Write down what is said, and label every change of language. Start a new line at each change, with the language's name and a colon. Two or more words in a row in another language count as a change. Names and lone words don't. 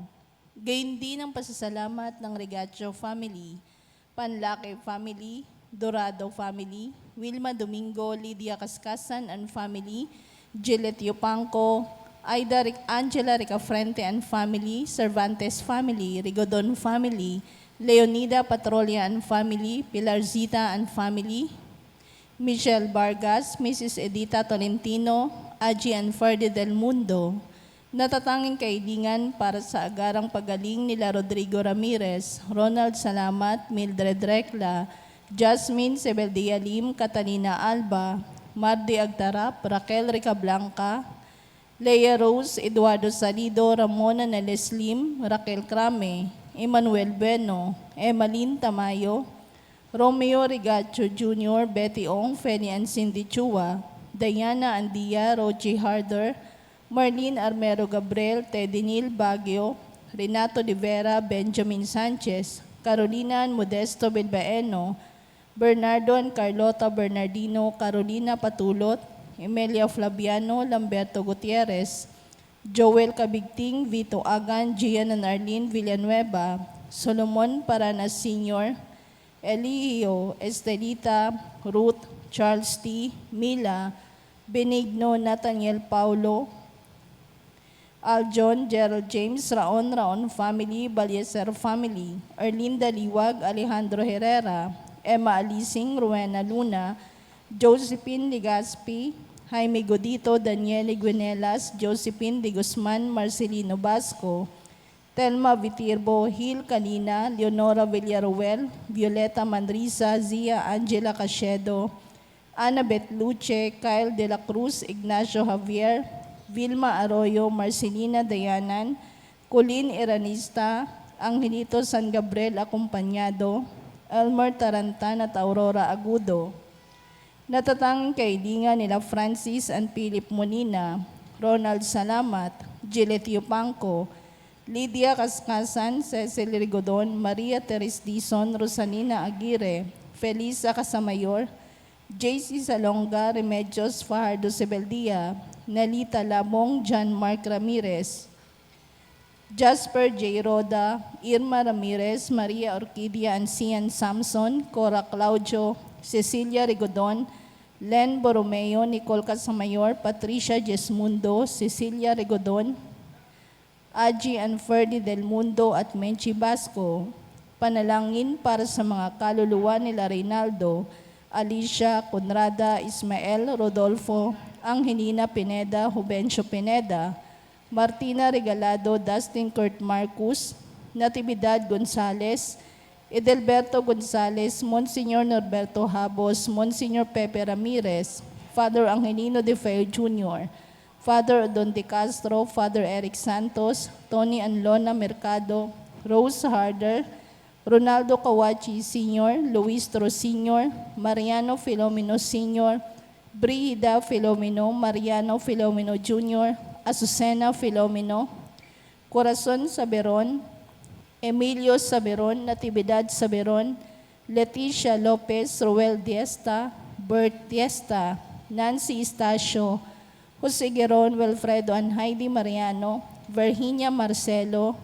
Filipino: Gayon din ang pasasalamat ng Regacho family, Panlake family, Dorado family, Wilma Domingo, Lydia Kaskasan
English: and family,
Filipino: Gillette Yupanco, Angela Ricafrente
English: and family,
Filipino: Cervantes family, Rigodon family, Leonida Patrolia
English: and family,
Filipino: Pilarzita
English: and family,
Filipino: Michelle Vargas, Mrs. Edita Tolentino, Aji and Ferdi del Mundo, natatanging kaibigan para sa agarang pagaling nila Rodrigo Ramirez, Ronald Salamat, Mildred Recla, Jasmine Sebeldia Lim, Catalina Alba, Mardi Agtarap, Raquel Ricablanca, Leia Rose, Eduardo Salido, Ramona Neles Lim, Raquel Crame, Emmanuel Bueno, Emmeline Tamayo, Romeo Rigacho Jr., Betty Ong, Feni and Cindy Chua, Diana Andia, Rochi Harder, Marlene Armero Gabriel, Teddy Neil Baguio, Renato de Vera, Benjamin Sanchez, Carolina Modesto Bilbaeno, Bernardo and Carlota Bernardino, Carolina Patulot, Emilia Flaviano, Lamberto Gutierrez, Joel Cabigting, Vito Agan, Gian and Arlene Villanueva, Solomon Paranas Sr., Elio, Estelita, Ruth, Charles T., Mila, Benigno, Nathaniel Paulo, Aljon, Gerald James, Raon family, Balyeser family, Erlinda Liwag, Alejandro Herrera, Emma Alising, Rowena Luna, Josephine Ligaspi, Jaime Godito, Daniele Guinelas, Josephine de Guzman, Marcelino Basco, Telma Vitirbo, Hil Kalina, Leonora Villaruel, Violeta Manrisa, Zia Angela Cachedo, Annabeth Luce, Kyle De La Cruz, Ignacio Javier, Vilma Arroyo, Marcelina Dayanan, Colin Iranista, Angelito San Gabriel Acompañado, Elmer Tarantan at Aurora Agudo. Natatanging kaibigan nila Francis and Philip Molina, Ronald Salamat, Gillette Yupanco, Lydia Kaskasan, Cecil Rigodon, Maria Teres Dizon, Rosalina Aguirre, Felisa Casamayor, JC Salonga, Remedios Fajardo Sebeldia, Nelita Labong, John Mark Ramirez, Jasper J. Roda, Irma Ramirez, Maria Orquídea Ancian Samson, Cora Claudio, Cecilia Rigodon, Len Borromeo, Nicole Casamayor, Patricia Jesmundo, Cecilia Rigodon, Aji and Ferdi del Mundo at Menchi Basco. Panalangin para sa mga kaluluwa nila Reynaldo, Alicia, Conrada, Ismael, Rodolfo, Angelina Pineda, Jubencio Pineda, Martina Regalado, Dustin Kurt Marcus, Natividad Gonzales, Edelberto Gonzales, Monsignor Norberto Habos, Monsignor Pepe Ramirez, Father Angelino De Feo Jr., Father Don De Castro, Father Eric Santos, Tony Anlona Mercado, Rose Harder, Ronaldo Kawachi Sr., Luis Tro Sr., Mariano Filomeno Sr., Brida Filomeno, Mariano Filomeno Jr., Azucena Filomeno, Corazon Saberon, Emilio Saberon, Natividad Saberon, Leticia Lopez, Roel Diesta, Bert Diesta, Nancy Estacio, Jose Geron, Wilfredo and Heidi Mariano, Virginia Marcelo,